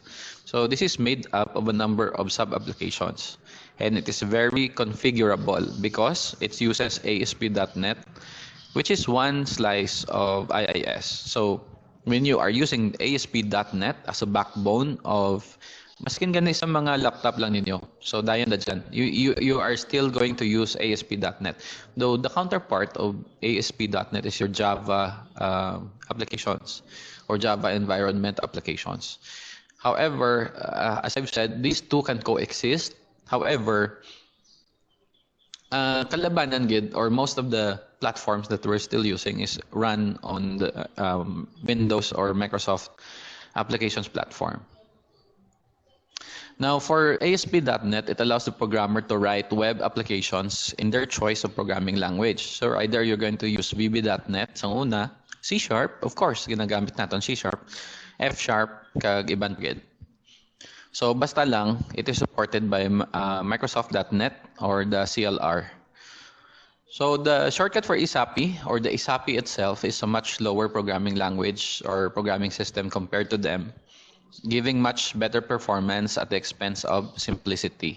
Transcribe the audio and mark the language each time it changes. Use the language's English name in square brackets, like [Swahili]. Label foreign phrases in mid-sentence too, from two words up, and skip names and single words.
[English] So this is made up of a number of sub-applications, and it is very configurable because it uses ASP.NET, which is one slice of IIS. So when you are using ASP.NET as a backbone of [Hiligaynon] maskin gani sa mga laptop lang ninyo, so dayan na dyan, [English] you are still going to use ASP.NET. Though the counterpart of ASP.NET is your Java applications or Java environment applications. However, as I've said, these two can coexist. However, [Hiligaynon] kalabanan gid, [English] or most of the platforms that we're still using is run on the Windows or Microsoft applications platform. Now, for ASP.NET, it allows the programmer to write web applications in their choice of programming language. So either you're going to use VB.NET [Hiligaynon] sa una, [English] C#, of course, [Hiligaynon] ginagamit natin [English] C#, F#, [Hiligaynon] kag iban gid. So basta lang, [English] it is supported by Microsoft.NET or the CLR. So the shortcut for ISAPI, or the ISAPI itself, is a much lower programming language or programming system compared to them, giving much better performance at the expense of simplicity.